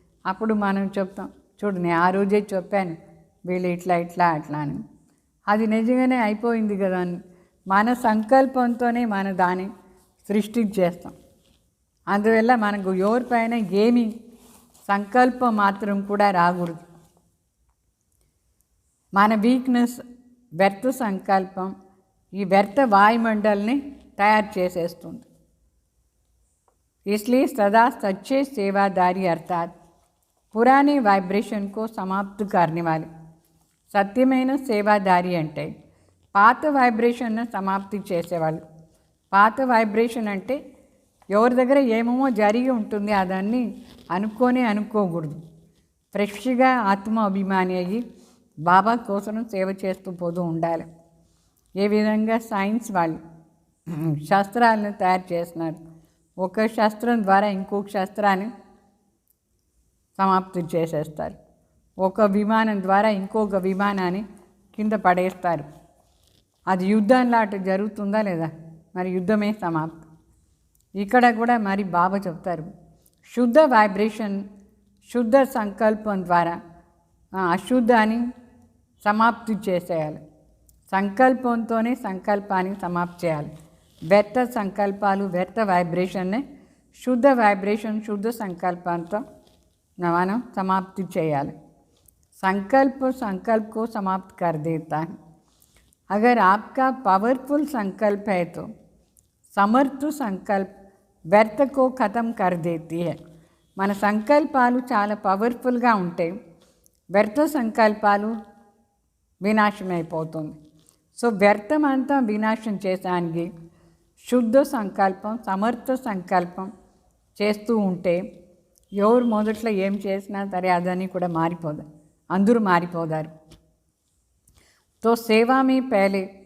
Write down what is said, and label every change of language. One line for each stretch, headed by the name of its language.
Telugu: అప్పుడు మనం చెప్తాం, చూడు నేను ఆ రోజే చెప్పాను వీళ్ళు ఇట్లా ఇట్లా అట్లా అని, అది నిజంగానే అయిపోయింది కదా అని మన సంకల్పంతోనే మన దాన్ని సృష్టించేస్తాం. అందువల్ల మనకు ఎవరిపైన ఏమి సంకల్పం మాత్రం కూడా రాకూడదు. మన వీక్నెస్ వ్యర్థ సంకల్పం ఈ వ్యర్థ వాయుమండల్ని తయారు చేసేస్తుంది.
Hindi: इसलिए सदा सच्चे सेवादारी अर्थात पुराने वाइब्रेशन को समाप्त करने वाले
Telugu: సత్యమైన సేవాదారి అంటే పాత వైబ్రేషన్ను సమాప్తి చేసేవాళ్ళు. పాత వైబ్రేషన్ అంటే ఎవరి దగ్గర ఏమేమో జరిగి ఉంటుంది, అదాన్ని అనుకోకూడదు. ఫ్రెష్గా ఆత్మ అభిమాని అయ్యి బాబా కోసం సేవ చేస్తూ పోతూ ఉండాలి. ఏ విధంగా సైన్స్ వాళ్ళు శస్త్రాలను తయారు చేస్తున్నారు, ఒక శస్త్రం ద్వారా ఇంకొక శస్త్రాన్ని సమాప్తి చేసేస్తారు, ఒక విమానం ద్వారా ఇంకొక విమానాన్ని కింద పడేస్తారు. అది యుద్ధంలా అటు జరుగుతుందా లేదా, మరి యుద్ధమే సమాప్తి. ఇక్కడ కూడా మరి బాబా చెప్తారు, శుద్ధ వైబ్రేషన్ శుద్ధ సంకల్పం ద్వారా అశుద్ధాన్ని సమాప్తి చేసేయాలి. సంకల్పంతోనే సంకల్పాన్ని సమాప్తి చేయాలి. వ్యర్థ సంకల్పాలు వ్యర్థ వైబ్రేషన్నే శుద్ధ వైబ్రేషన్ శుద్ధ సంకల్పంతో మనం సమాప్తి చేయాలి.
Hindi: संकल्प को समाप्त कर देता है. अगर आपका पावरफुल संकल्प है तो समर्थ संकल्प व्यर्थ को ख़त्म कर देती है.
Telugu: మన సంకల్పాలు చాలా పవర్ఫుల్గా ఉంటాయి, వ్యర్థ సంకల్పాలు వినాశమైపోతుంది. సో వ్యర్థం అంతా వినాశం చేసానికి శుద్ధ సంకల్పం సమర్థ సంకల్పం చేస్తూ ఉంటే ఎవరు మొదట్లో ఏం చేసినా సరే అదని కూడా మారిపోదు, అందరూ మారిపోతారు.
Hindi: तो सेवा में पहले